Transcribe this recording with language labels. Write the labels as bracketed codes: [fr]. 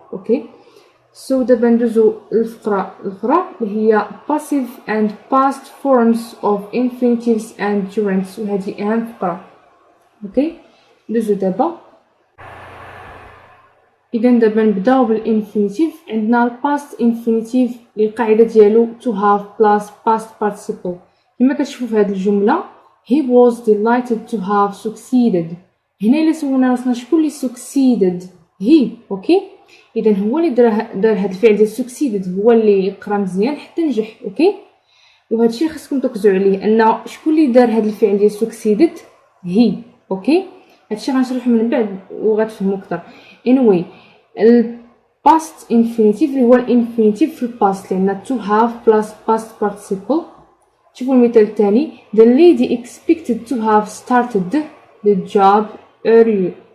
[ar] اوكي دابا ندوزو للفقره الاخرى اللي هي [en] passive and past forms of infinitives and gerunds، [ar] وهذه اهم فقره. اوكي ندوزو دابا. اذا دابا نبداو بالانفينيتيف. عندنا الباست انفينيتيف اللي القاعده ديالو [en] to have plus past participle. [ar] كما كتشوفوا في هذه الجمله [en] he was delighted to have succeeded. [ar] هنا الا سولنا راسنا شكون اللي succeeded he. اوكي اذا هو اللي دار هذا الفعل ديال succeeded، هو اللي قرا مزيان حتى نجح. اوكي وهادشي خاصكم تركزوا عليه، ان شكون اللي دار هاد الفعل ديال succeeded هي. اوكي هادشي غنشرحو من بعد وغتفهموا اكثر. anyway الباست infinitive اللي هو الانفينيتيف في الباست، لان [en] to have plus past participle. [ar] شوفوا المثال الثاني. [en] The lady expected to have started the job earlier.